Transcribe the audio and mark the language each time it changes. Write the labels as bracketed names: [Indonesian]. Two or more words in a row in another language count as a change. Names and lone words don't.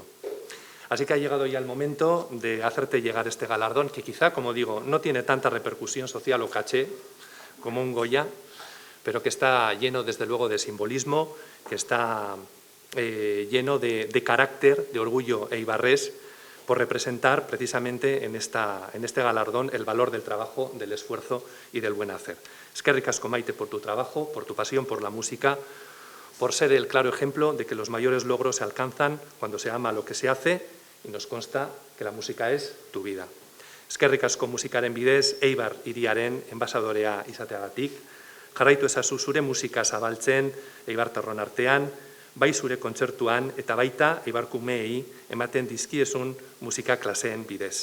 [Spanish] Así que ha llegado ya el momento de hacerte llegar este galardón, que quizá, como digo, no tiene tanta repercusión social o caché como un Goya, pero que está lleno, desde luego, de simbolismo, que está lleno de carácter, de orgullo eibarrés, por representar precisamente en este galardón el valor del trabajo, del esfuerzo y del buen hacer. [Basque] Eskerrik asko, Maite, [Spanish] por tu trabajo, por tu pasión por la música, por ser el claro ejemplo de que los mayores logros se alcanzan cuando se ama lo que se hace, y nos consta que la música es tu vida. [Basque] Eskerrik asko musikaren bidez, Eibar hiriaren enbasadorea izateagatik, jarraitu ezazu zure musika zabaltzen eibartarron artean, bai zure kontzertuan eta baita eibarkumeei ematen dizkiezun musika klaseen bidez.